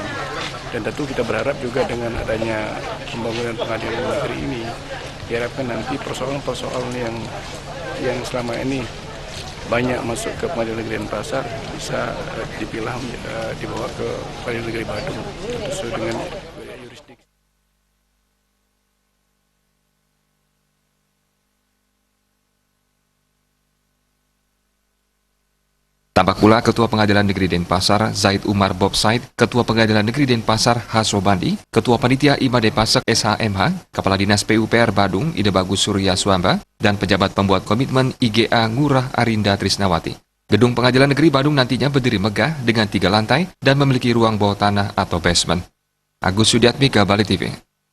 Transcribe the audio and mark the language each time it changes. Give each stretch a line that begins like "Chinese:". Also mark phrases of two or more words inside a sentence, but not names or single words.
Indonesian: Dan tentu kita berharap juga dengan adanya pembangunan pengadilan negeri ini, diharapkan nanti persoalan-persoalan yang selama ini banyak masuk ke Pengadilan Negeri Denpasar bisa dipilah dibawa ke Pengadilan Negeri Badung sesuai dengan yurisdiksi. Tampak pula Ketua Pengadilan Negeri Denpasar Zaid Umar Bob Said, Ketua Pengadilan Negeri Denpasar Hasobandi, Ketua Panitia IMA Denpasar SHMH, Kepala Dinas PUPR Badung Ida Bagus Surya Swamba, dan pejabat pembuat komitmen IGA Ngurah Arinda Trisnawati. Gedung Pengadilan Negeri Badung nantinya berdiri megah dengan 3 lantai dan memiliki ruang bawah tanah atau basement. Agus Sudiatmika, Bali TV.